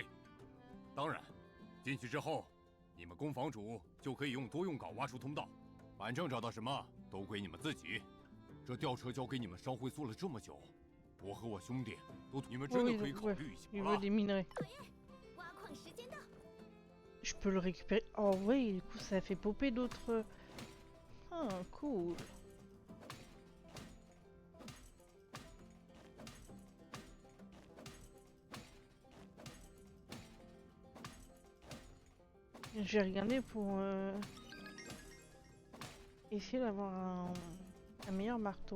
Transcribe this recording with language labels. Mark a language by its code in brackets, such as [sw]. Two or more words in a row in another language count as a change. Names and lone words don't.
[zh] 当然，进去之后，你们工坊主就可以用多用镐挖出通道，反正找到什么都归你们自己。这吊车交给你们烧灰做了这么久，我和我兄弟都，你们真的可以考虑一下了。挖矿时间到。 [fr] Je peux le récupérer. Oh oui, du coup ça fait popper d'autres. Ah, cool. J'ai regardé pour essayer d'avoir un meilleur marteau.